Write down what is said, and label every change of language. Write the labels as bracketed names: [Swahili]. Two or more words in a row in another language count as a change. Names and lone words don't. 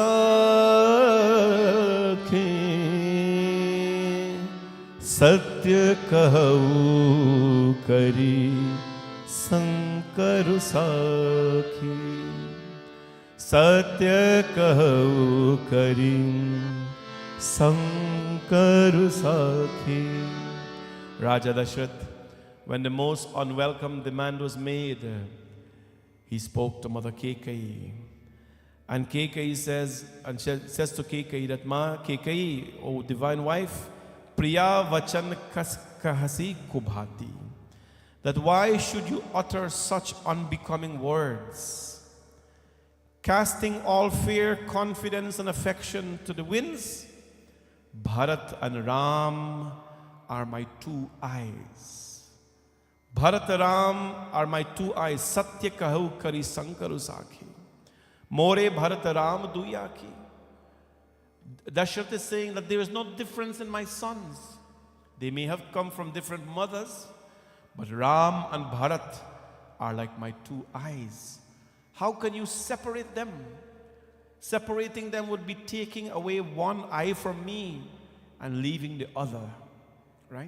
[Awadhi] saakhein Satya kahau kari sankaru sakhi Satya kahau kari sankaru sakhi Raja Dashrath, [English] when the most unwelcome demand was made, he spoke to Mother Kekai. And Kekai says to Kekai that, Ma, Kekai, O divine wife, [Awadhi] Priya vachan kahasi kubhati. [English] That why should you utter such unbecoming words? Casting all fear, confidence and affection to the winds, Bharat and Ram are my two eyes. Bharat and Ram are my two eyes. [Awadhi] Satya kahu kari sankaru sakhi. More Bharat Ram duyaki. [English] Dashrath is saying that there is no difference in my sons. They may have come from different mothers, but Ram and Bharat are like my two eyes. How can you separate them? Separating them would be taking away one eye from me and leaving the other, right?